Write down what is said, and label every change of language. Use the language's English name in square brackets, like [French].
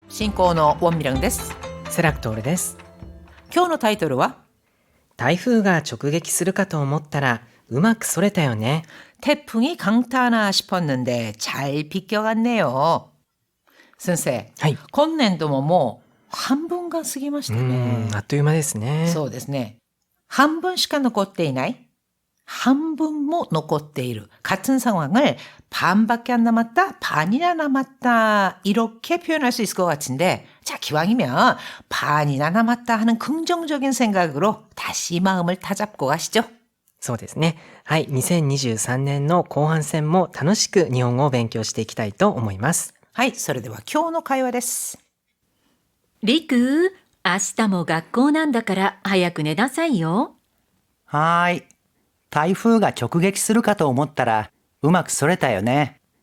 [Japanese] 進行のウォンミランです。セラクトールです。今日のタイトルは台風が直撃するかと思ったらうまくそれたよね。 [Korean] 태풍이 강타하나 싶었는데 잘 비껴갔네요. [Japanese] 先生、はい。今年度ももう半分が過ぎましたね。あっという間ですね。そうですね。半分しか残っていない。半分も残っている. [Korean] 같은 상황을 반밖에 안 남았다, 반이나 남았다 이렇게 표현할 수 있을 것 같은데 자, 기왕이면 반이나 남았다 하는 긍정적인 생각으로 다시 마음을 다잡고 가시죠. [Japanese] そうですね。はい。 2023年の後半戦も楽しく日本語を勉強していきたいと思います。はい、それでは今日の会話です。りく、明日も学校なんだから早く寝なさいよ。はーい。台風が直撃するかと思ったらうまくそれたよね。